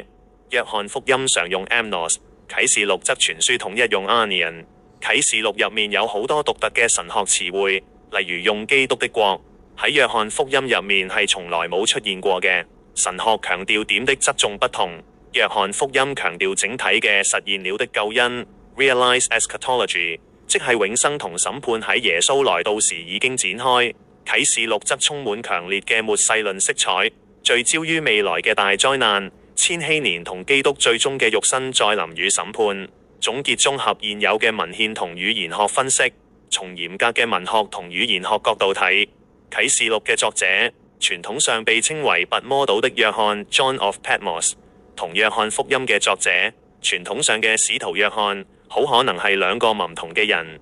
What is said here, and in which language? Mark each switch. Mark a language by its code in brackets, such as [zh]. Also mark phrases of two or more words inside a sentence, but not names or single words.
[yue] 約翰福音常用 amnos， 啟示錄則全書統一用 anion。啟示錄入面有好多獨特嘅神學詞彙，例如用基督的國，喺約翰福音入面係從來冇出現過嘅。神學強調點的側重不同，約翰福音強調整體嘅實現了的救恩 [en] realized eschatology， [yue] 即係永生同審判喺耶穌來到時已經展開。啟示錄則充滿強烈嘅末世論色彩，聚焦於未來嘅大災難、千禧年同基督最終嘅肉身再臨與審判。總結綜合現有嘅文獻同語言學分析，從嚴格嘅文學同語言學角度睇，啟示錄嘅作者傳統上被稱為拔摩島的約翰 John of Patmos，同約翰福音嘅作者傳統上嘅使徒約翰，好可能係兩個唔同嘅人。